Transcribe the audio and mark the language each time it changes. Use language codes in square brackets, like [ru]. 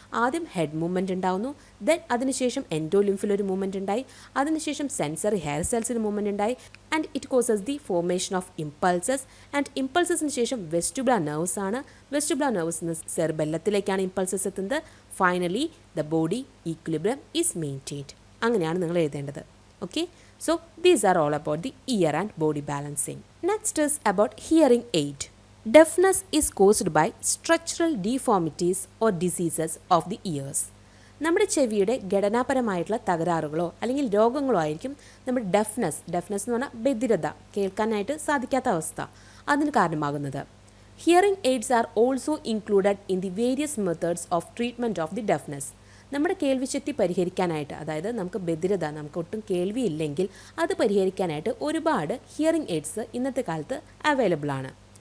[ml] ആദ്യം head movement ഉണ്ടാവുന്നു, then അതിനുശേഷം എൻഡോലിംഫിൽ ഒരു മൂവ്മെൻറ്റ് ഉണ്ടായി, അതിനുശേഷം സെൻസറി ഹെയർ സെൽസിന് മൂവ്മെൻറ്റ് ഉണ്ടായി, [en] and it causes the formation of impulses, [ml] and ഇമ്പൾസസിന് ശേഷം വെസ്റ്റിബുലർ നെർവ്സ് ആണ്. വെസ്റ്റിബുലർ നെർവ്സ് സെറിബെല്ലത്തിലേക്കാണ് ഇമ്പൾസസ് എത്തുന്നത്. [en] Finally the body equilibrium is maintained. [ml] അങ്ങനെയാണ് നിങ്ങൾ എഴുതേണ്ടത്. [en] Okay, so these are all about the ear and body balancing. Next is about hearing aid. Deafness is caused by structural deformities or diseases of the ears. [ml] നമ്മുടെ ചെവിയുടെ ഘടനാപരമായിട്ടുള്ള തകരാറുകളോ അല്ലെങ്കിൽ രോഗങ്ങളോ ആയിരിക്കും നമ്മുടെ deafness എന്ന് പറഞ്ഞാൽ ബധിരത, കേൾക്കാനായിട്ട് സാധിക്കാത്ത അവസ്ഥ, അതിന് കാരണമാകുന്നത്. [en] Hearing aids are also included in the various methods of treatment of the deafness. [ml] നമ്മുടെ കേൾവിശക്തി പരിഹരിക്കാനായിട്ട്, അതായത് നമുക്ക് ബധിരത, നമുക്ക് ഒട്ടും കേൾവിയില്ലെങ്കിൽ അത് പരിഹരിക്കാനായിട്ട് ഒരുപാട് ഹിയറിംഗ് എയ്ഡ്സ് ഇന്നത്തെ കാലത്ത് അവൈലബിൾ ആണ്.